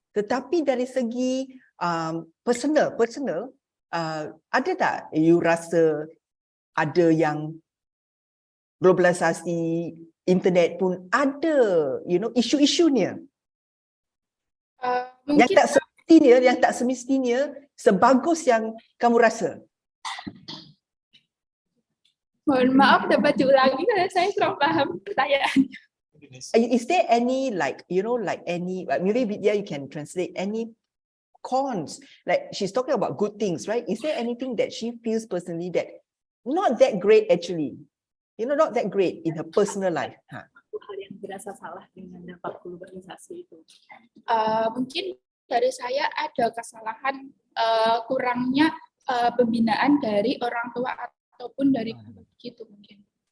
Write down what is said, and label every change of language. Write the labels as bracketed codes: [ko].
[ms] Tetapi dari segi personal, ada tak you rasa ada yang globalisasi internet pun ada, isu-isunya? Mungkin Yang tak semestinya sebagus yang kamu rasa. [id] mohon maaf dapat diulangi karena saya kurang paham pertanyaannya. [en] Is there any maybe Vidya you can translate any cons, like she's talking about good things, right? Is there anything that she feels personally that not that great actually, not that great in her personal life? [id] Hal yang berasa salah dengan dampak globalisasi itu. Mungkin dari saya ada kesalahan kurangnya pembinaan dari orang tua ataupun dari guru gitu mungkin.